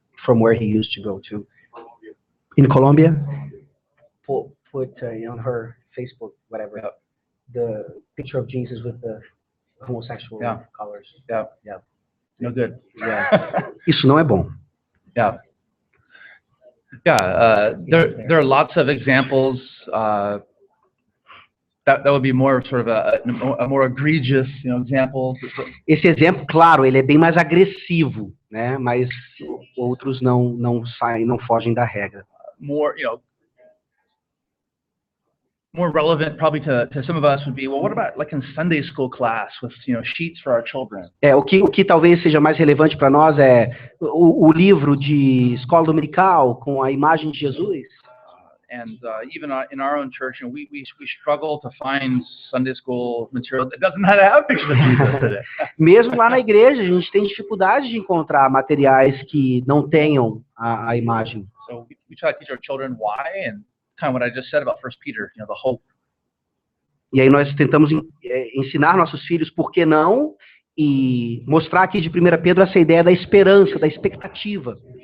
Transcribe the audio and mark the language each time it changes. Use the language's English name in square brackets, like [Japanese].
[English] from where he used to go to in Colombia put on her Facebook, whatever, the picture of Jesus with the homosexual colors. Yeah. No good. [Portuguese] Yeah. Isso não é bom. [English] Yeah. There are lots of examples that would be more sort of a more egregious, example. [Portuguese] Esse exemplo, claro, ele é bem mais agressivo, né? Mas outros não fogem da regra. [English] More relevant probably to some of us would be, well, what about like in Sunday school class with, sheets for our children? [Portuguese] O que talvez seja mais relevante para nós é o livro de escola dominical com a imagem de Jesus. [English] And even in our own church, we struggle to find Sunday school material that doesn't have pictures of Jesus in it. [Portuguese] Mesmo lá na igreja, a gente tem dificuldade de encontrar materiais que não tenham a imagem. [English] So we try to teach our children why, and kind of what I just said about 1 Peter, the hope. [Portuguese] E aí nós tentamos ensinar nossos filhos por que não e mostrar aqui de 1 Pedro essa ideia da esperança, da expectativa.